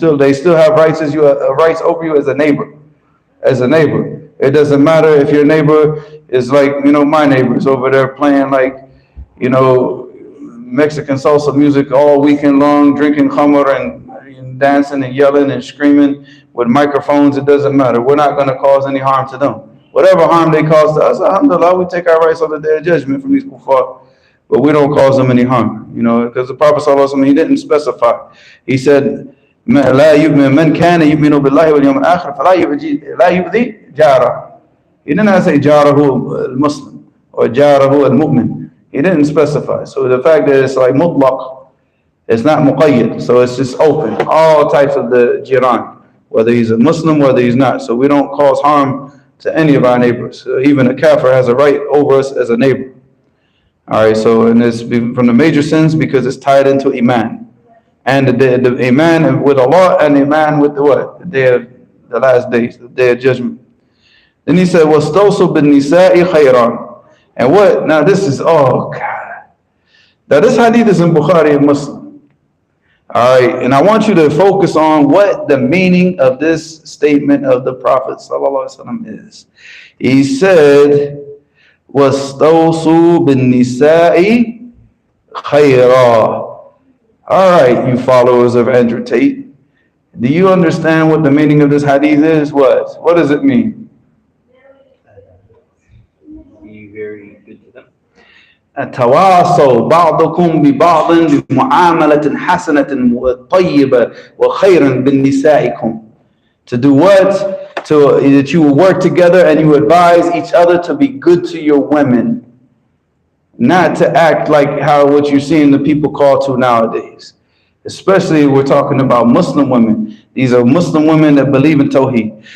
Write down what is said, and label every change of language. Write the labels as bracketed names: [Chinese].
[English] They still have rights rights over you as a neighbor. As a neighbor, it doesn't matter if your neighbor is like my neighbors over there playing Mexican salsa music all weekend long, drinking khamr and dancing and yelling and screaming with microphones. It doesn't matter. We're not going to cause any harm to them. Whatever harm they cause to us, alhamdulillah, we take our rights on the day of judgment from these kuffar, but we don't cause them any harm, because the Prophet ﷺ, he didn't specify. He said, [Arabic] لا يؤمن من كان يؤمن بالله واليوم الآخر فلا يؤذي جاره. [English] He didn't say [Arabic] جاره المسلم [English] or [Arabic] جاره المؤمن. [English] He didn't specify. So the fact that it's like mutlaq, it's not muqayyad, so it's just open, all types of the jiran, whether he's a Muslim, whether he's not. So we don't cause harm to any of our neighbors. Even a kafir has a right over us as a neighbor. Alright, so and it's from the major sins because it's tied into iman. And the iman with Allah and iman with the last days, the day of judgment. Then he said, [Arabic] وَاسْتَوْصُوا بِالنِّسَاءِ خَيْرًا. [English] And what? Now this is, oh God. Now this hadith is in Bukhari and Muslim. Alright, and I want you to focus on what the meaning of this statement of the Prophet ﷺ is. He said, [Arabic] وَاسْتَوْصُوا بِالنِّسَاءِ خَيْرًا. [English] Alright, you followers of Andrew Tate, do you understand what the meaning of this hadith is? What does it mean? Be very good to them. [Arabic] تواصوا بعضكم ببعض بمعاملة حسنة وطيبة وخيرا بنسائكم. [English] To do what? That you will work together and you advise each other to be good to your women. not to act like how what you're seeing the people call to nowadays. Especially we're talking about Muslim women. These are Muslim women that believe in Tawheed.